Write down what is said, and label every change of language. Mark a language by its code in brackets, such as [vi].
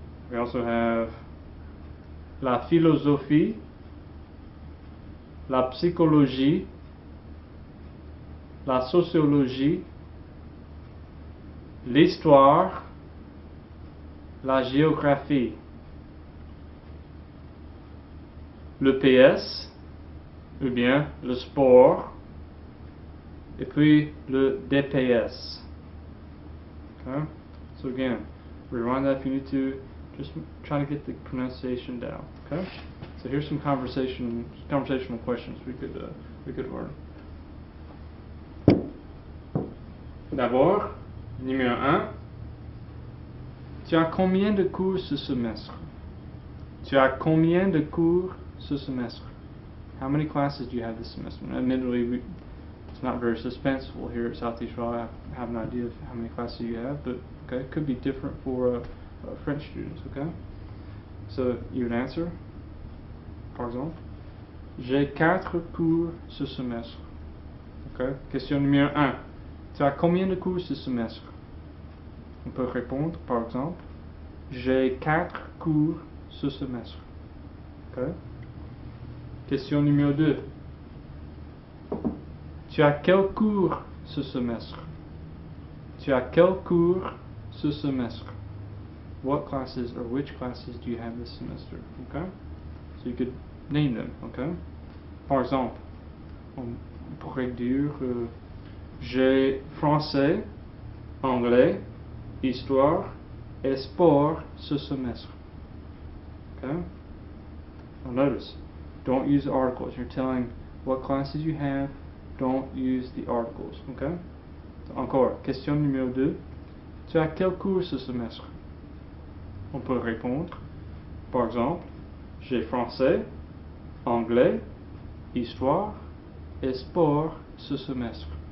[en] We also have [fr] la philosophie, la psychologie, la sociologie, l'histoire, la géographie, le PS, ou bien le sport, et puis le DPS. [en] Okay? So again, rewind that if you need to. Just try to get the pronunciation down. Okay? So here's some conversational questions we could learn. [fr] D'abord, numéro 1. Tu as combien de cours ce semestre? Tu as combien de cours ce semestre? [en] How many classes do you have this semester? And admittedly, it's not very suspenseful here at Southeast Raleigh. I have an idea of how many classes you have, but okay, it could be different for French students. Okay, so you would answer, [fr] par exemple, j'ai 4 cours ce semestre. Okay. Question numéro 1. Tu as combien de cours ce semestre? On peut répondre, par exemple, j'ai 4 cours ce semestre. Okay. Question numéro 2. Tu as quel cours ce semestre? Tu as quel cours ce semestre? [en] What classes or which classes do you have this semester? Okay? So you could name them, okay? [fr] Par exemple, on pourrait dire j'ai français, anglais, histoire et sport ce semestre. [en] Okay? Now notice, don't use articles. You're telling what classes you have don't use the articles. Okay? [fr] Encore, question numéro 2. Tu as quel cours ce semestre? On peut répondre, par exemple, j'ai français, anglais, histoire et sport ce semestre.